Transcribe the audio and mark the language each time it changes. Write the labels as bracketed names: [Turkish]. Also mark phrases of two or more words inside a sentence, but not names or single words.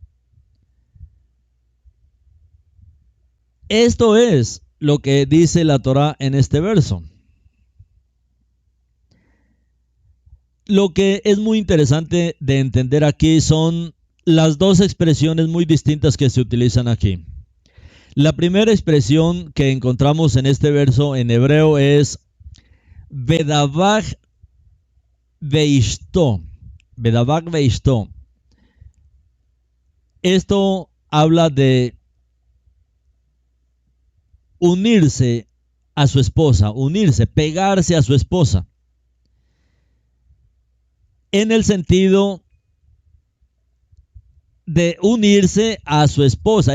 [Spanish] Esto es lo que dice la Torá en este verso. Lo que es muy interesante de entender aquí son las dos expresiones muy distintas que se utilizan aquí. La primera expresión que encontramos en este verso en hebreo es [Hebrew] ודבק באשתו. ודבק באשתו. [Spanish] Esto habla de unirse a su esposa, unirse, pegarse a su esposa. En el sentido de unirse a su esposa.